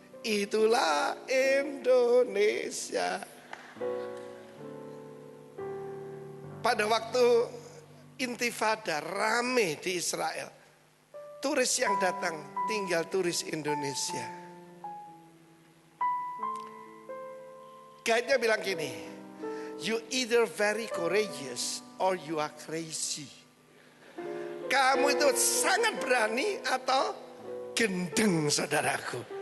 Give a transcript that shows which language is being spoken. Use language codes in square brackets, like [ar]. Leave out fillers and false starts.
[id] Itulah Indonesia. Pada waktu intifada rame di Israel, turis yang datang tinggal turis Indonesia. Guide-nya bilang gini, [en] "You either very courageous or you are crazy." [id] Kamu itu sangat berani atau gendeng saudaraku.